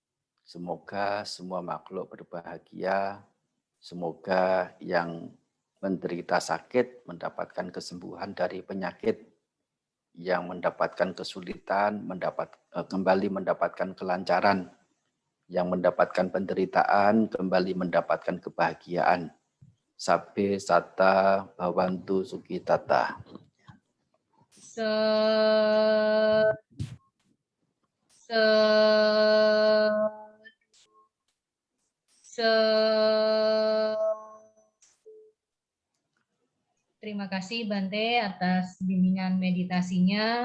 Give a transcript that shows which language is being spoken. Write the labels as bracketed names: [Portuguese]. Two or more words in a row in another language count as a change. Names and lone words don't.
[Indonesian] Semoga semua makhluk berbahagia. Semoga yang menderita sakit mendapatkan kesembuhan dari penyakit, yang mendapatkan kesulitan kembali mendapatkan kelancaran, yang mendapatkan penderitaan kembali mendapatkan kebahagiaan. [Pali] Sabbe satta bhavantu sukhitata. [Indonesian] Terima kasih Bante atas bimbingan meditasinya.